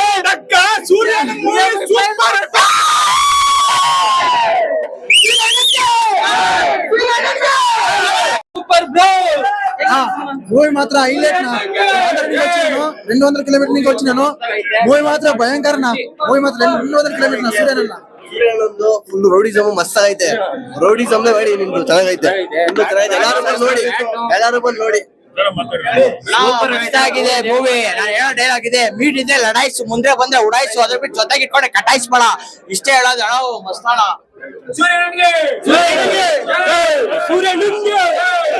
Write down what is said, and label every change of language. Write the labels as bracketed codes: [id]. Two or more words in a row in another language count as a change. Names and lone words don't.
[kn] ಸೂರ್ಯನ ಸೂಪರ್. [en] super bro. [te] మూవీ మాత్రం హైలైట్ నా. 200 కిలోమీటర్ నుంచి వచ్చినాను. మూవీ మాత్రం భయంకర నా. మూవీ మాత్రం 200 కిలోమీటర్ నా. [kn] ಸೂರ್ಯನನ್ನ [en] full rowdyism [kn] ಮಸ್ತ್ ಆಗೈತೆ. ರೌಡಿಸಮ್ ಮಾಡಿ ನಿಮ್ದು ಚೆನ್ನಾಗೈತೆ. ಎಲ್ಲಾರು ಬಂದು ನೋಡಿ. ಸೂಪರ್ ಇಷ್ಟ ಆಗಿದೆ ಮೂವಿ. ನಾನು ಹೇಳೋ ಡೈಲಾಗ್ ಇದೆ, ಮೀಟ್ ಇದೆ ಲಡಾಯಿಸು, ಮುಂದೆ ಬಂದ್ರೆ ಉಡಾಯಿಸು, ಅದ್ರ ಬಿಟ್ಟು ಜೊತೆಗೆ ಇಟ್ಕೊಂಡೆ ಕಟಾಯಿಸ್ಬೇಡ. ಇಷ್ಟೇ ಹೇಳೋದು. ಮಸ್ತಾಳ.